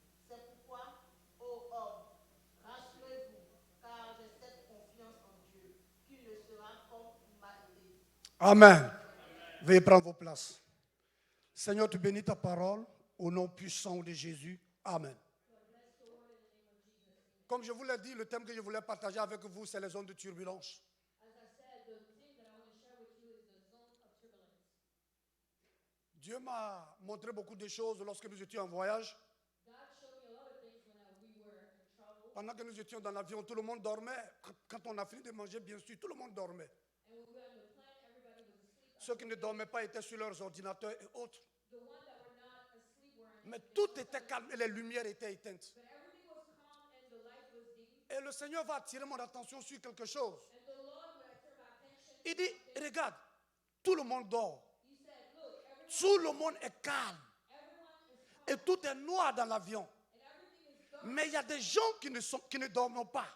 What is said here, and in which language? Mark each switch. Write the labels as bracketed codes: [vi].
[fr] C'est pourquoi, ô homme, rassurez-vous, car j'ai cette confiance en Dieu, qu'il ne sera comme il m'a été dit. Amen. Veuillez prendre vos places. Seigneur, tu bénis ta parole au nom puissant de Jésus. Amen. Comme je vous l'ai dit, le thème que je voulais partager avec vous, c'est les zones de turbulence. [en] As I said, the thing that I want to share with you is the zone of turbulence. [fr] Dieu m'a montré beaucoup de choses lorsque nous étions en voyage. [en] God showed me a lot of things when we were in trouble. [fr] Pendant que nous étions dans l'avion, tout le monde dormait. Quand on a fini de manger, bien sûr, tout le monde dormait. [en] And when we were on the plane, everybody was asleep. [fr] Ceux qui ne dormaient pas étaient sur leurs ordinateurs et autres. [en] The ones that were not asleep were on [fr] Mais tout était calme et les lumières étaient éteintes. [en] But everything was calm and the light was dim. [fr] Et le Seigneur va attirer mon attention sur quelque chose. [en] And the Lord would turn my attention. [fr] Il dit, regarde, tout le monde dort. [en] He said, look, [fr] Tout le monde est calme. [en] everyone is calm [fr] Et tout est noir dans l'avion. [en] and everything is dark. [fr] Mais il y a des gens qui ne dorment pas.